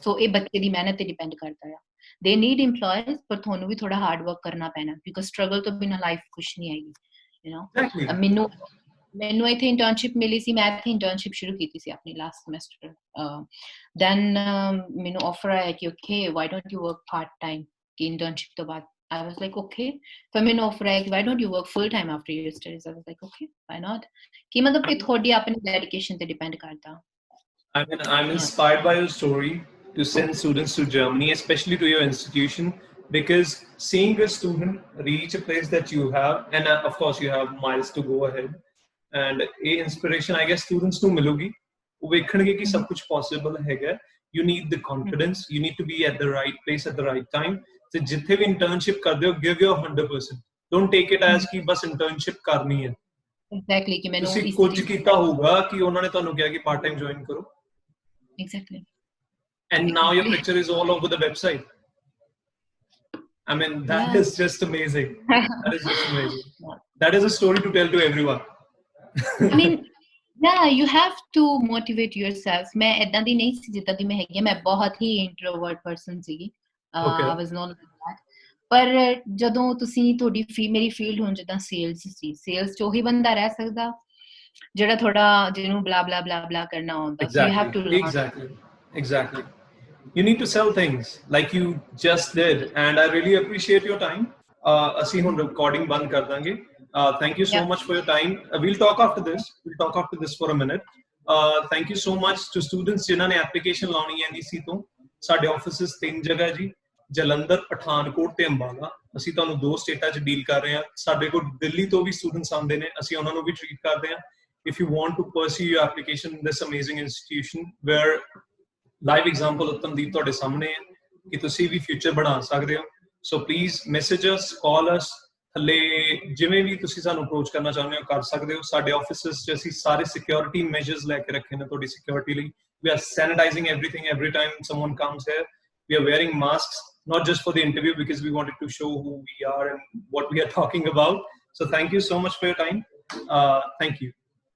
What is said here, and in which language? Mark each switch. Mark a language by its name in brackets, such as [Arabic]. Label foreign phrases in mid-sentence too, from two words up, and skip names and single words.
[Punjabi] ਸੋ ਇਹ ਬੱਚੇ ਦੀ ਮਿਹਨਤ ਤੇ ਡਿਪੈਂਡ ਕਰਦਾ ਆ। [English] they need employees, [Punjabi] ਪਰ ਤੁਹਾਨੂੰ ਵੀ ਥੋੜਾ [English] hard work [Punjabi] ਕਰਨਾ ਪੈਣਾ, [English] because struggle [Punjabi] ਤੋਂ ਬਿਨਾਂ ਲਾਈਫ ਕੁਛ ਨਹੀਂ ਆਏਗੀ, [English] you know. [Punjabi] ਮੈਨੂੰ ਇੱਥੇ ਇੰਟਰਨਸ਼ਿਪ ਮਿਲੀ ਸੀ, ਮੈਂ ਇੱਥੇ ਇੰਟਰਨਸ਼ਿਪ ਸ਼ੁਰੂ ਕੀਤੀ ਸੀ ਆਪਣੀ [English] last semester. [Punjabi] ਦੈਨ ਮੈਨੂੰ ਆਫਰ ਆਇਆ ਕਿ [English] okay why don't you work part time [Punjabi] ਕਿ ਇੰਟਰਨਸ਼ਿਪ ਤੋਂ ਬਾਅਦ। [English] I was like okay, [Punjabi] ਫਿਰ ਮੈਨੂੰ ਆਫਰ ਆਇਆ ਕਿ [English] why don't you work full time after your studies? I was like okay, why not? [Punjabi] ਕਿ ਮਤਲਬ ਇਹ ਤੁਹਾਡੀ ਆਪਣੀ ਡੈਡੀਕੇਸ਼ਨ ਤੇ ਡਿਪੈਂਡ ਕਰਦਾ। [English] I mean, I'm inspired by your story to send students to Germany, especially to your institution, because seeing a student reach a place that you have, and of course you have miles to go ahead, and a inspiration I guess students [Punjabi] ਨੂੰ ਮਿਲੂਗੀ, ਉਹ ਵੇਖਣਗੇ ਕਿ ਸਭ ਕੁਝ possible ਹੈਗਾ। [English] You need the confidence, you need to be at the right place at the right time. [Punjabi] ਤੇ ਜਿੱਥੇ ਵੀ ਇੰਟਰਨਸ਼ਿਪ ਕਰਦੇ ਹੋ, [English] give your 100%. Don't take it as [Punjabi] ਕਿ ਬਸ ਇੰਟਰਨਸ਼ਿਪ ਕਰਨੀ ਹੈ। Exactly, ਕਿ ਮੈਨੂੰ ਤੁਸੀਂ ਕੁਝ ਕੀਤਾ ਹੋਊਗਾ ਕਿ ਉਹਨਾਂ ਨੇ ਤੁਹਾਨੂੰ ਕਿਹਾ ਕਿ [English] part time join [Punjabi] ਕਰੋ। [English] Exactly. And now your picture is all over the website. I mean, that is just amazing. That is just amazing. That is a story to tell to everyone. I mean, yeah, you have to motivate yourself. [Punjabi] ਮੈਂ ਇਤਨਾ ਦੀ ਨਹੀਂ ਸੀ ਜਿਤਨਾ ਦੀ ਮੈਂ ਹੈਗੀ, ਮੈਂ ਬਹੁਤ ਹੀ [English] introvert person [Punjabi] सी। [English] I was not like that. [Punjabi] पर ਜਦੋਂ ਤੁਸੀਂ ਤੁਹਾਡੀ ਮੇਰੀ ਫੀਲਡ ਹੁਣ ਜਿੱਦਾਂ ਸੇਲਸ ਸੀ, ਸੇਲਸ 'ਚ ਉਹੀ ਬੰਦਾ ਰਹਿ ਸਕਦਾ ਜਿਹੜਾ ਥੋੜਾ ਜਿਹਨੂੰ ਬਲਾ ਬਲਾ ਬਲਾ ਬਲਾ ਕਰਨਾ ਆਉਂਦਾ। [English] So you have to learn. Exactly. You need to sell things like you just did, and I really appreciate your time. [Punjabi] ਅਸੀਂ ਹੁਣ recording ਬੰਦ ਕਰ ਦਾਂਗੇ। [English] Thank you so much for your time. We'll talk after this for a minute. Thank you so much to students [Punjabi] ਜਿਨ੍ਹਾਂ ਨੇ [English] application [Punjabi] ਲਾਉਣੀ ਹੈ NEC ਤੋਂ। ਸਾਡੇ offices 3 ਜਗ੍ਹਾ ਜੀ, ਜਲੰਧਰ, ਪਠਾਨਕੋਟ ਤੇ ਅੰਬਾਲਾ। ਅਸੀਂ ਤੁਹਾਨੂੰ 2 ਸਟੇਟਾਂ 'ਚ ਡੀਲ ਕਰ ਰਹੇ ਹਾਂ। ਸਾਡੇ ਕੋਲ ਦਿੱਲੀ ਤੋਂ ਵੀ ਸਟੂਡੈਂਟਸ ਆਉਂਦੇ ਨੇ, ਅਸੀਂ ਉਹਨਾਂ ਨੂੰ ਵੀ ਟ੍ਰੀਟ ਕਰਦੇ ਹਾਂ। [English] If you want to pursue your application in this amazing institution where live example [Punjabi] ਉਤਮਦੀਪ ਤੁਹਾਡੇ ਸਾਹਮਣੇ ਹੈ ਕਿ ਤੁਸੀਂ ਵੀ ਫਿਊਚਰ ਬਣਾ ਸਕਦੇ ਹੋ, [English] so please message us, call us, [Punjabi] ਥੱਲੇ ਜਿਵੇਂ ਵੀ ਤੁਸੀਂ ਸਾਨੂੰ ਅਪਰੋਚ ਕਰਨਾ ਚਾਹੁੰਦੇ ਹੋ ਕਰ ਸਕਦੇ ਹੋ। ਸਾਡੇ ਆਫਿਸਿਸ 'ਚ ਅਸੀਂ ਸਾਰੇ [English] security measures [Punjabi] ਲੈ ਕੇ ਰੱਖੇ ਨੇ ਤੁਹਾਡੀ ਸਿਕਿਉਰਿਟੀ ਲਈ। [English] We are sanitizing everything every time someone comes here. We are wearing masks, not just for the interview, because we wanted to show who we are and what we are talking about. So thank you so much for your time. Thank you.